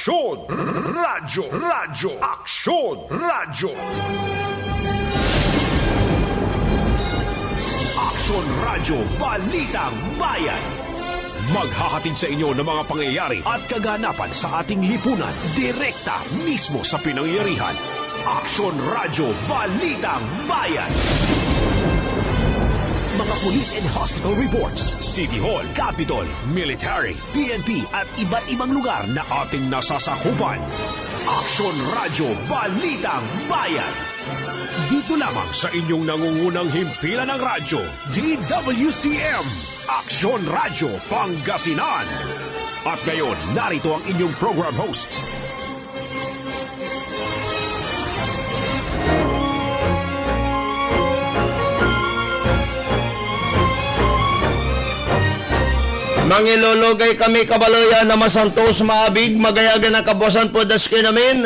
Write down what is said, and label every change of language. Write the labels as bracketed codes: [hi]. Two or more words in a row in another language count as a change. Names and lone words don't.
[tl] Aksyon! Radyo! Radyo! Aksyon! Radyo! Aksyon Radyo Balitang Bayan. Maghahatid sa inyo ng mga pangyayari at kaganapan sa ating lipunan direkta mismo sa pinangyarihan. Aksyon Radyo Balitang Bayan. [en] Mga police and hospital reports, City Hall, Capitol, Military, [tl] PNP at iba't ibang lugar na ating nasasakupan. Aksyon Radyo Balitang Bayan. Dito lamang sa inyong nangungunang himpilan ng radyo, DWCM, Aksyon Radyo Pangasinan. At ngayon, narito ang inyong program hosts. [pag] Mangilologay kami kabaloyan na masantos maabig magayagan na kabuasan po daski namin.